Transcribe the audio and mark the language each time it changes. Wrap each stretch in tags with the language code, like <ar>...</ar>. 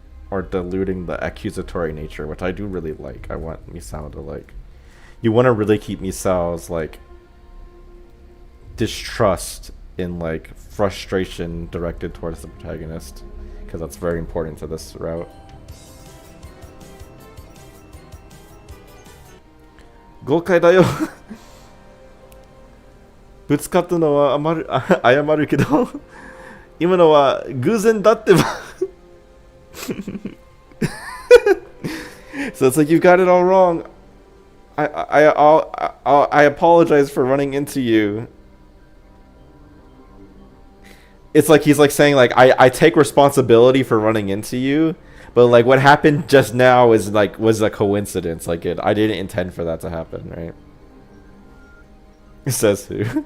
<en>Or diluting the accusatory nature, which I do really like. I want Misao to like you want to really keep Misao's like distrust and like frustration directed towards the protagonist because that's very important to this route.</en> <ja>誤解だよぶつかったのは謝るけど今のは偶然だってば</ja> <en>So it's like you got it all wrong. I apologize for running into you. It's like he's like saying like I take responsibility for running into you, but like what happened just now is like was a coincidence. Like I didn't intend for that to happen, right? It says who?</en>